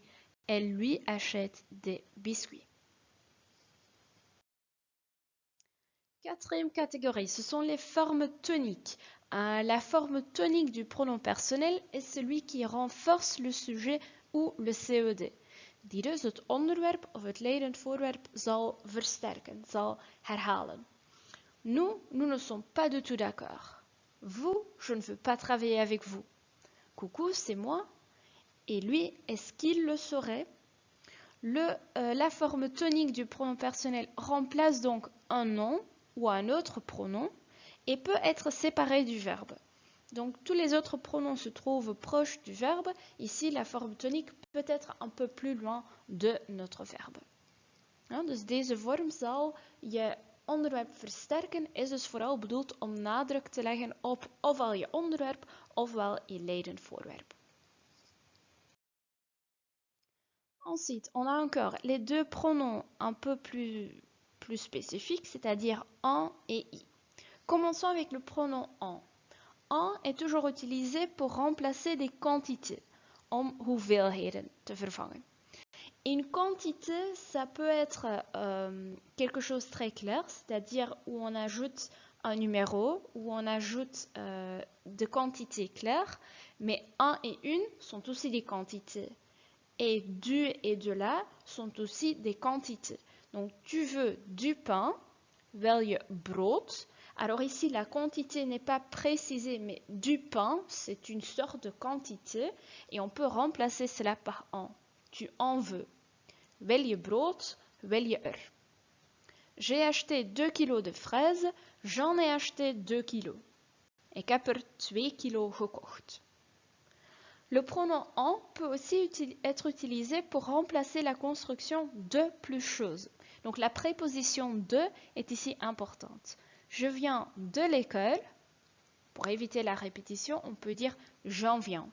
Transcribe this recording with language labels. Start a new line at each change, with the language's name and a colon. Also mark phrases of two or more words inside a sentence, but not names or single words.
French: Elle lui achète des biscuits. Quatrième catégorie, ce sont les formes toniques. La forme tonique du pronom personnel est celui qui renforce le sujet ou le COD.
Dutch: Die dus het onderwerp of het leidend voorwerp zal versterken, zal herhalen.
French: Nous ne sommes pas du tout d'accord. Vous, je ne veux pas travailler avec vous. Coucou, c'est moi. Et lui, est-ce qu'il le saurait? La forme tonique du pronom personnel remplace donc un nom ou un autre pronom et peut être séparé du verbe. Donc tous les autres pronoms se trouvent proches du verbe. Ici, la forme tonique peut être un peu plus loin de notre verbe.
Dutch: Dus deze vorm zal je onderwerp versterken, is dus vooral bedoeld om nadruk te leggen op ofwel je onderwerp ofwel je leidend voorwerp.
French: Ensuite, on a encore les deux pronoms un peu plus spécifiques, c'est-à-dire en et i. Commençons avec le pronom en. En est toujours utilisé pour remplacer des quantités,
Dutch: om hoeveelheden te vervangen.
French: Une quantité, ça peut être quelque chose de très clair, c'est-à-dire où on ajoute un numéro, où on ajoute des quantités claires, mais un et une sont aussi des quantités. Et du et de là sont aussi des quantités. Donc tu veux du pain,
Dutch: wil je brood.
French: Alors ici, la quantité n'est pas précisée, mais du pain, c'est une sorte de quantité et on peut remplacer cela par en. Tu en veux.
Dutch: Wil je brood, wil je
French: J'ai acheté 2 kilos de fraises, j'en ai acheté 2 kilos.
Dutch: Ik heb 2 kilo gekocht.
French: Le pronom en peut aussi être utilisé pour remplacer la construction de plus chose. Donc la préposition de est ici importante. Je viens de l'école. Pour éviter la répétition, on peut dire j'en viens.